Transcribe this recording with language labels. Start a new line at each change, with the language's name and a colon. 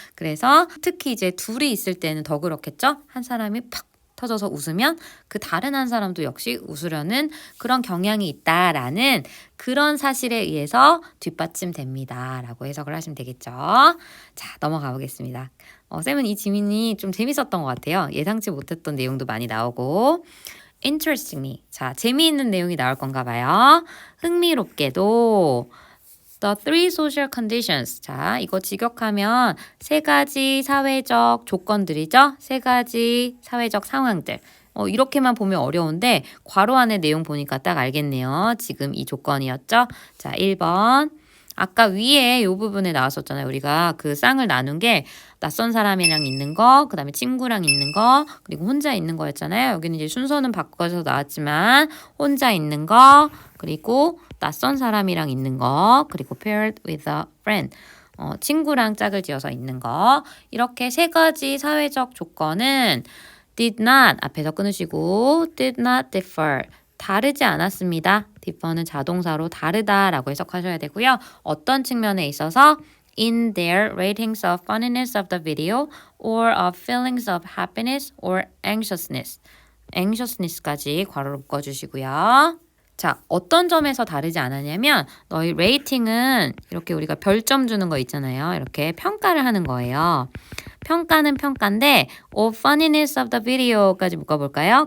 Korean: 그래서 특히 이제 둘이 있을 때는 더 그렇겠죠. 한 사람이 팍 터져서 웃으면 그 다른 한 사람도 역시 웃으려는 그런 경향이 있다라는 그런 사실에 의해서 뒷받침됩니다. 라고 해석을 하시면 되겠죠. 자, 넘어가 보겠습니다. 쌤은 이 지민이 좀 재밌었던 것 같아요. 예상치 못했던 내용도 많이 나오고 interestingly. 자, 재미있는 내용이 나올 건가 봐요.
English: 흥미롭게도 The three social conditions.
Korean: 자, 이거 직역하면 세 가지 사회적 조건들이죠. 세 가지 사회적 상황들. 이렇게만 보면 어려운데 괄호 안에 내용 보니까 딱 알겠네요. 지금 이 조건이었죠. 자, 1번. 아까 위에 이 부분에 나왔었잖아요. 우리가 그 쌍을 나눈 게 낯선 사람이랑 있는 거, 그 다음에 친구랑 있는 거, 그리고 혼자 있는 거였잖아요. 여기는 이제 순서는 바꿔서 나왔지만 혼자 있는 거, 그리고 낯선 사람이랑 있는 거, 그리고
English: paired with a friend.
Korean: 친구랑 짝을 지어서 있는 거. 이렇게 세 가지 사회적 조건은 did not 앞에서 끊으시고 did not differ. 다르지 않았습니다. differ는 자동사로 다르다라고 해석하셔야 되고요. 어떤 측면에 있어서
English: in their ratings of funniness of the video or of feelings of happiness or anxiousness.
Korean: anxiousness까지 괄호로 묶어주시고요. 자, 어떤 점에서 다르지 않았냐면 너희 레이팅은 이렇게 우리가 별점 주는 거 있잖아요. 이렇게 평가를 하는 거예요. 평가는 평가인데 funniness of the video까지 묶어볼까요?